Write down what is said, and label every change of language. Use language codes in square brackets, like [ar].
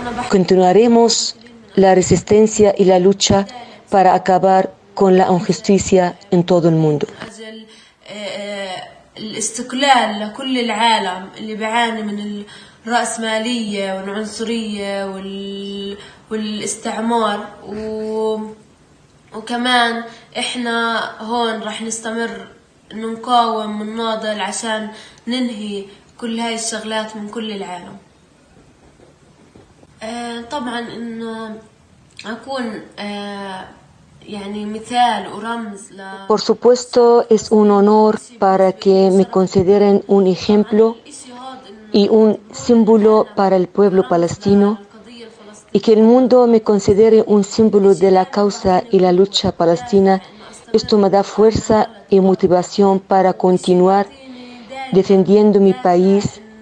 [es] Continuaremos la resistencia y la lucha para acabar con la injusticia en todo el mundo. [ar] وكمان احنا هون رح نستمر نقاوم ونناضل عشان ننهي كل هاي الشغلات من كل العالم. طبعا انه اكون يعني مثال ورمز ل [es] Por supuesto es un honor para que me consideren un ejemplo y un símbolo para el pueblo palestino y que el mundo me considere un símbolo de la causa y la lucha palestina. Esto me da fuerza y motivación para continuar defendiendo mi país.